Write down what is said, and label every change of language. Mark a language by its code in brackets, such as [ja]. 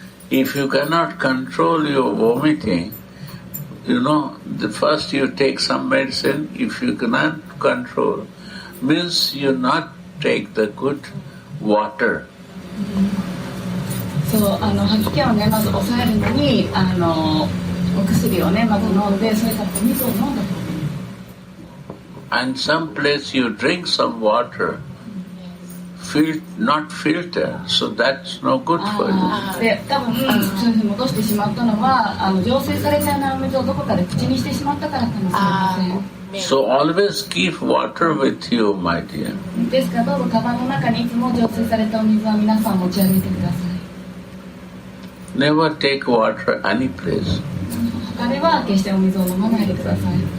[en] If you cannot control your vomiting, the first you take some medicine. If you cannot control, means you not take the good water. [ja] そう、吐き気をね、まず抑えるのに、お薬をね、まず飲んで、それからお水を飲んだと。 [en] And some place you drink some water, not filter, so that's no good for you. [ja] で、多分、そういうふうに戻してしまったのは、浄水されたようなお水をどこかで口にしてしまったからかもしれません。 [en] So always keep water with you, my dear. [ja] ですから、どうぞカバンの中にいつも浄水されたお水は皆さん持ち上げてください。 [en] Never take water any place. [ja] 他では決してお水を飲まないでください。